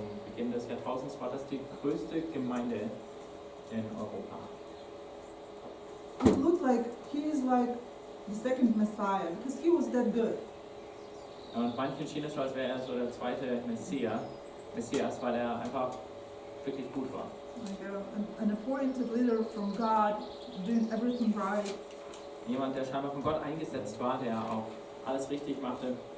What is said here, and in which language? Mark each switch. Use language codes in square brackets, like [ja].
[de] Beginn des Jahrtausends war das die größte Gemeinde in Europa. [en] It looked like he is like the second Messiah because he was that good. [de] Und manchen schien es so, als wäre er so der zweite Messias, weil er einfach wirklich gut war. [en] Like an appointed leader from God, doing everything right. [de] Jemand, der scheinbar von Gott eingesetzt war, der auch alles richtig machte.